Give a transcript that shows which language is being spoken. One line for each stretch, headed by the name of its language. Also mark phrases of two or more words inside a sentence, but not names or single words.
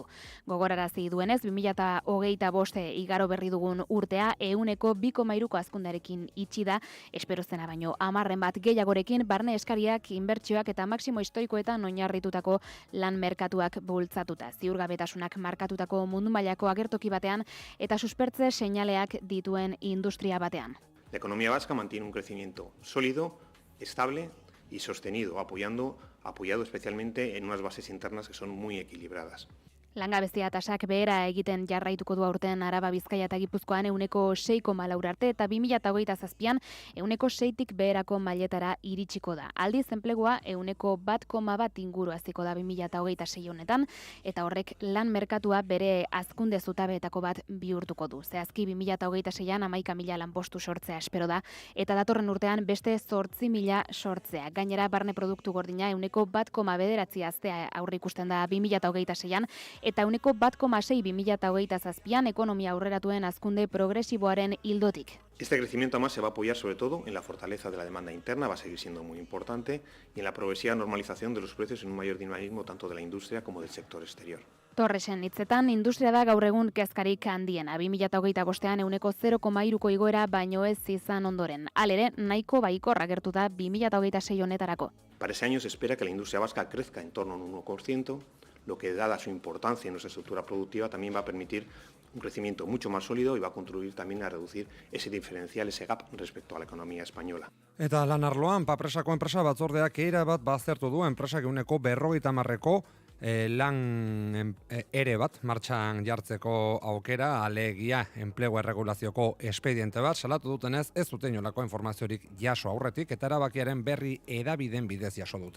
Basque: Gogorarazi duenez 2025 igaro berri dugun urtea 2,3ko hazkundearekin itxi da, espero zena baino 10 bat gehiagorekin barne eskariak, inbertsioak eta maximo historikoetan oinarritutako lan merkatuak bultzatuta. Ziurgabetasunak markatutako mundu mailako agertoki batean eta suspertze seinaleak dituen industria batean.
Spanish: La economía vasca mantiene un crecimiento sólido, estable y sostenido, apoyado especialmente en unas bases internas que son muy equilibradas.
Basque: Langabezia tasak behera egiten jarraituko du aurten Araba, Bizkaia eta Gipuzkoan 6,4 arte eta 2027an 6tik beherako mailetara iritsiko da. Aldiz enplegua 1,1 inguru haziko da 2026 honetan eta horrek lan merkatua bere hazkunde zutabeetako bat bihurtuko du. Zehazki 2026an 11.000 lanpostu sortzea espero da eta datorren urtean beste 8.000 sortzea. Gainera barne produktu gordina 1,9 haztea aurreikusten da 2026an eta 1,6 2027an ekonomia aurreratuen hazkunde progresiboaren ildotik.
Spanish: Este crecimiento además se va a apoyar sobre todo en la fortaleza de la demanda interna, va a seguir siendo muy importante, y en la progresiva normalización de los precios en un mayor dinamismo tanto de la industria como del sector exterior.
Basque: Torresen hitzetan, industria da gaur egun kezkarik handiena. 2025an 0,3ko igoera baino ez izan ondoren. Halere, nahiko baikorra gertu da 2026 honetarako.
Spanish: Para ese año se espera que la industria vasca crezca en torno a un 1%, lo que, dada su importancia en nuestra estructura productiva, también va a permitir un crecimiento mucho más sólido y va a contribuir también a reducir ese diferencial, ese gap respecto a la economía española.
Basque: Eta lan arloan, Papresako enpresa batzordeak era bat baztertu du enpresak 50ko lan ere bat martxan jartzeko aukera, alegia enplegu erregulazioko espediente bat, salatu dutenez ez duten inolako informaziorik jaso aurretik eta erabakiaren berri hedabideen bidez jaso dute.